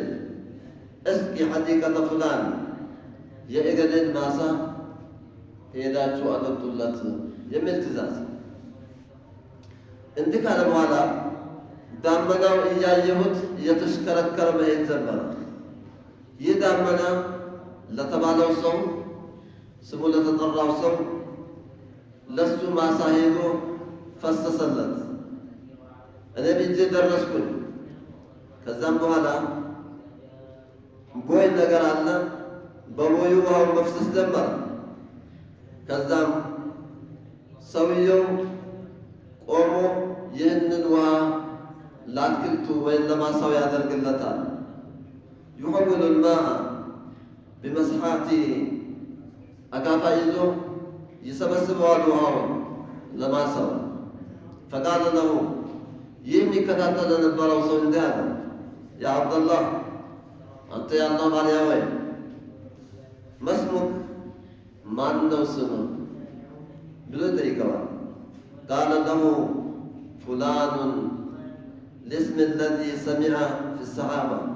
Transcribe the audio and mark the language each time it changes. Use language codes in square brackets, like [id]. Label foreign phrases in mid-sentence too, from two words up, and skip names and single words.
[ar] اسق حديقة فلان [am] የእገሌን ማሳ ሄዳችሁ አጠጡለት የሚል ትእዛዝ። እንዲህ ካለ በኋላ ዳመናው እያየሁት እየተሽከረከረ መሄድ ጀመረ። ይህ ዳመና ለተባለው ሰው ስሙ ለተጠራው ሰው ለሱ ማሳ ሄዶ ፈሰሰለት። እኔ ብጄ ደረስኩኝ። ከዛም በኋላ ቦይ ነገር አለ። በቦዩ ውሃው መፍሰስ ጀመረ። ከዛም ሰውየው ቆሞ ይህንን ውሃ ለአትክልቱ ወይም ለማሳው ያደርግለታል። [ar] يحول الماء بمسحات [am] አካፋ ይዞ ይሰበስበዋል ውሃውን ለማሳው። [ar] فقال له [am] ይህ የሚከታተል የነበረው ሰው እንዲህ አለ፣ [ar] يا عبد الله [am] አንተ የአላህ ባሪያ ወይ [ar] መስሙክ [am] ማን ነው ስምህ ብሎ ይጠይቀዋል። [ar] قال له فلان الاسم لذي سمع في السحابة